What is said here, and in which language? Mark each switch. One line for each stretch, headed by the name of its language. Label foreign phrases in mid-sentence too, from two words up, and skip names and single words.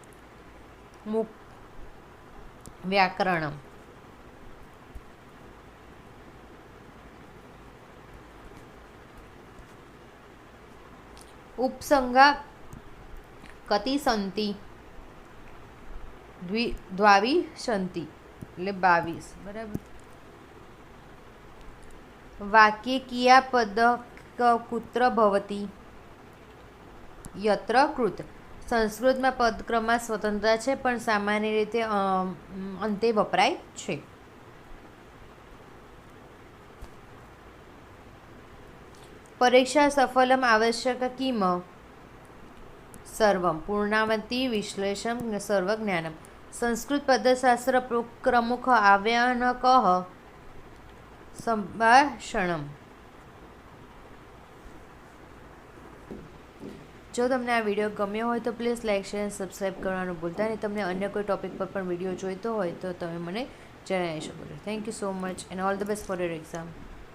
Sanskrit: व्याकरणम्। उपसंगा कति सन्ति?
Gujarati: द्वाविंशति એટલે 22 બરાબર।
Sanskrit: वाक्ये क्रियापद कुत्र भवति? यत्र कृत।
Gujarati: संस्कृतમાં પદક્રમમાં સ્વતંત્રતા છે પણ સામાન્ય રીતે અંતે વપરાય છે।
Sanskrit: परीक्षा सफलम आवश्यक किम? सर्वम। पूर्णावती विश्लेषण सर्वज्ञानम। संस्कृत पदशास्त्र प्रमुख आह्वानकः? संभाषणम।
Gujarati: જો તમને આ વિડીયો ગમ્યો હોય તો પ્લીઝ લાઇક શેર અને સબસ્ક્રાઈબ કરવાનું ભૂલતા નહીં। તમને અન્ય કોઈ ટોપિક પર પણ વિડીયો જોઈતો હોય તો તમે મને જણાવી શકો છો।
English: Thank you so much and all the best for your exam.